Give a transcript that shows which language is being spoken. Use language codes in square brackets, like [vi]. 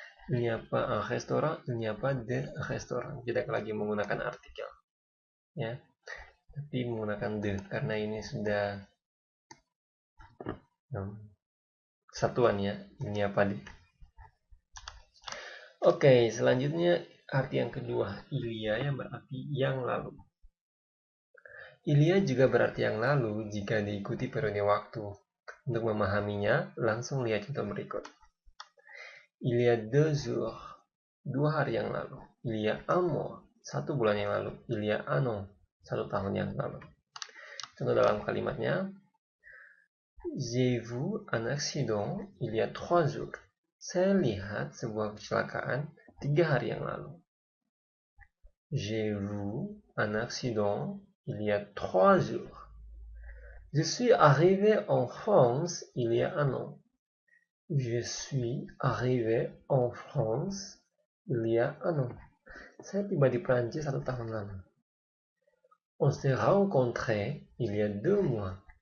[fr] Il n'y a pas un restaurant. Il n'y a pas de restaurant. [id] Tidak lagi menggunakan artikel. Ya. Tapi menggunakan de karena ini sudah kesatuan ya, ini apa di. Oke, selanjutnya arti yang kedua, ilia yang berarti yang lalu. Ilia juga berarti yang lalu jika diikuti periode waktu. Untuk memahaminya, langsung lihat contoh berikut. [fr] Il y a 2 jours. [id] 2 hari yang lalu. [fr] Il y a un mois, [id] 1 bulan yang lalu. [fr] Il y a un an, [id] 1 tahun yang lalu. Contoh dalam kalimatnya, [fr] j'ai vu un accident il y a 3 jours. [id] Saya lihat sebuah kecelakaan 3 hari yang lalu. [fr] J'ai vu un accident il y a 3 jours. Je suis arrivé en France il y a un an. Je suis arrivé en France il y a un an. [id] Saya tiba di Prancis 1 tahun lalu. [fr] On s'est rencontré il y a 2 mois.